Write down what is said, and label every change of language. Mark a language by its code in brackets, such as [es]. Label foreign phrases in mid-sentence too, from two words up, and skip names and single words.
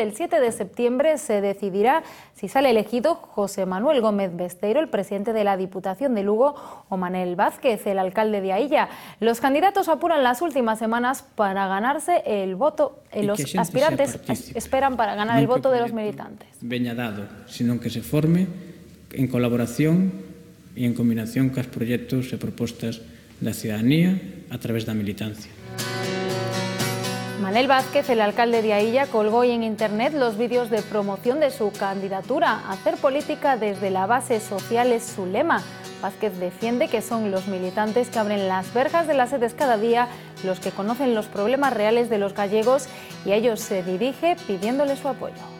[es] El 7 de septiembre se decidirá si sale elegido José Manuel Gómez Besteiro, el presidente de la Diputación de Lugo, o Manel Vázquez, el alcalde de Ailla. Los candidatos apuran las últimas semanas para ganarse el voto. Los aspirantes esperan para ganar el voto de los militantes. [gl] Veña dado, sino que se forme en colaboración e en combinación cos proxectos e propostas da ciudadanía a través da militancia. [es] Manel Vázquez, el alcalde de Ailla, colgó hoy en internet los vídeos de promoción de su candidatura. Hacer política desde la base social es su lema. Vázquez defiende que son los militantes que abren las verjas de las sedes cada día los que conocen los problemas reales de los gallegos y a ellos se dirige pidiéndoles su apoyo.